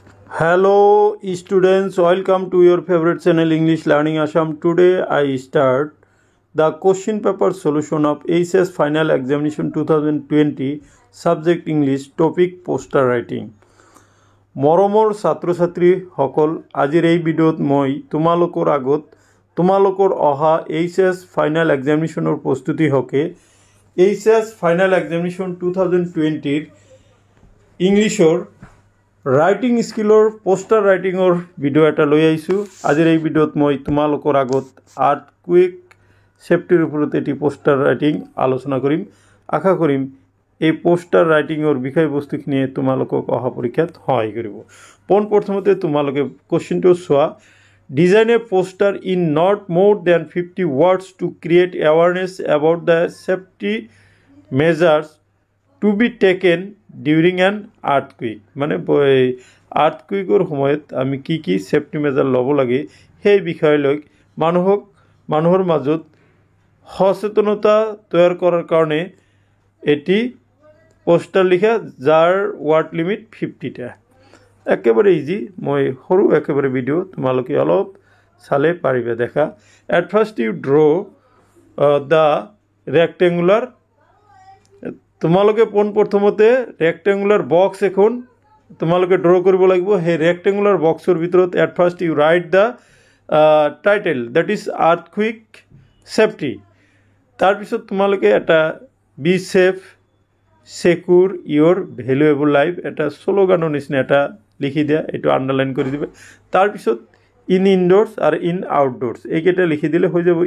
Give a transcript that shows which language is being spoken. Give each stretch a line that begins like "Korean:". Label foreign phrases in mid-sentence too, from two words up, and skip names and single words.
English: Hello students, welcome to your favorite channel English Learning Assam. Today I start the question paper solution of HS Final Examination 2020 Subject English Topic Poster Writing.
Assamese: মৰমৰ ছাত্ৰ ছাত্ৰী সকল আজিৰ এই ভিডিঅ'ত মই তোমালোকৰ আগত তোমালোকৰ অহা HS
English: final examination
Assamese: প্ৰস্তুতি হকে HS
English: final examination
Assamese: 2020 ৰ ইংলিছৰ
English: writing skill poster writing
Assamese: ভিডিঅ' এটা লৈ আহিছোঁ। আজিৰ এই ভিডিঅ'ত মই তোমালোকৰ আগত
English: earthquake safety
Assamese: ওপৰত এটি
English: poster writing
Assamese: আলোচনা কৰিম। আশা কৰিম এই
English: poster writing
Assamese: বিষয়বস্তুখিনিয়ে তোমালোকক অহা পৰীক্ষাত সহায় কৰিব। প্ৰথমতে তোমালোকে কোৱেশ্চনটো চোৱা।
English: design a poster in not more than 50 words to create awareness about the safety measures to be taken during an earthquake.
Assamese: মানে আৰ্থকুৱেকৰ সময়ত আমি কি
English: safety measure
Assamese: ল'ব লাগে সেই বিষয়লৈ মানুহৰ মাজত সচেতনতা তৈয়াৰ কৰাৰ কাৰণে এটি পোষ্টাৰ লিখা যাৰ
English: word limit
Assamese: 50টা। একেবাৰে ইজি, মই সৰু একেবাৰে ভিডিঅ' তোমালোকে অলপ চালে পাৰিবা দেখা।
English: At first you draw the rectangular.
Assamese: তোমালোকে প্ৰথমতে
English: rectangular box
Assamese: এখন তোমালোকে ড্ৰ কৰিব লাগিব। সেই ৰেক্টেংগুলাৰ বক্সৰ ভিতৰত
English: At first you write the title that is earthquake safety.
Assamese: তাৰপিছত তোমালোকে এটা
English: be safe secure your valuable life
Assamese: এটা শ্লোগানৰ নিচিনা এটা লিখি দিয়া, এইটো আণ্ডাৰলাইন কৰি দিবা। তাৰপিছত
English: in indoors
Assamese: আৰু
English: in outdoors
Assamese: এইকেইটা লিখি দিলে হৈ যাব।